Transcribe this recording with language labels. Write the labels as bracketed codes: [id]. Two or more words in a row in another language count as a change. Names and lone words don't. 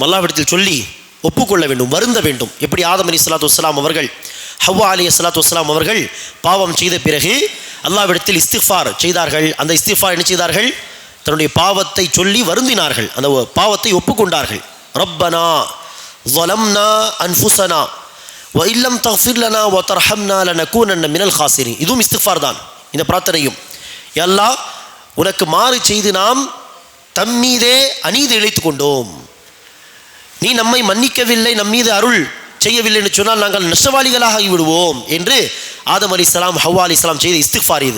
[ta] அல்லாஹ்விடத்தில் சொல்லி ஒப்புக்கொள்ள வேண்டும், வருந்த வேண்டும். எப்படி ஆதம் [ar] عليه الصلاة والسلام [ta] அவர்கள், ஹவ்வா [ar] عليه الصلاة والسلام [ta] அவர்கள் பாவம் செய்த பிறகு அல்லாஹ்விடத்தில் இஸ்திக்ஃபார் செய்தார்கள். அந்த இஸ்திக்ஃபார் என்ன செய்தார்கள்? தன்னுடைய பாவத்தை சொல்லி வருந்தினார்கள், அந்த பாவத்தை ஒப்புக்கொண்டார்கள். [ar] ரப்பனா ظلمنا أنفسنا وإن لم تغفر لنا وترحمنا لنكونن من الخاسرين. [ta] இதுவும் இஸ்திக்ஃபார் தான். இந்த பிரார்த்தனையும், யா அல்லாஹ், உனக்கு மாறு செய்து நாம் தம்மீதே அநீதி இழைத்து கொண்டோம், நீ நம்மை மன்னிக்கவில்லை, நம்மீது அருள் செய்யவில்லை என்று சொன்னால் நாங்கள் நஷ்டவாளிகளாக ஆகிவிடுவோம் என்று ஆதம் அலைஹிஸ்ஸலாம் ஹவ்வா அலைஹிஸ்ஸலாம் செய்த இஸ்திக்ஃபார் இது.